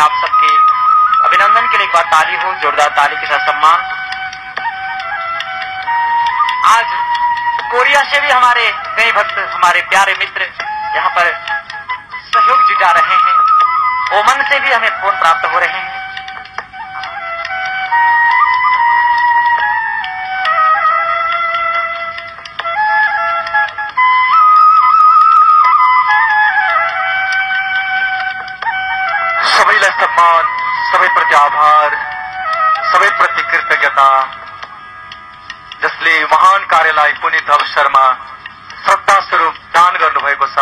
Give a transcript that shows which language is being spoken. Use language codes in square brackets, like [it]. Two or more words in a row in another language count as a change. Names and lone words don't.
[hi] आप सबके अभिनंदन के लिए एक बार ताली हो, जोरदार ताली के साथ सम्मान। आज कोरिया से भी हमारे कई भक्त, हमारे प्यारे मित्र यहाँ पर सहयोग जुटा रहे हैं। ओमन से भी हमें फोन प्राप्त हो रहे हैं। [ne] सबैलाई सम्मान, सबै प्रति आभार, सबै प्रति कृतज्ञता, जसले महान कार्यलाई पुनित अवसरमा श्रद्धा स्वरूप दान गर्नुभएको छ।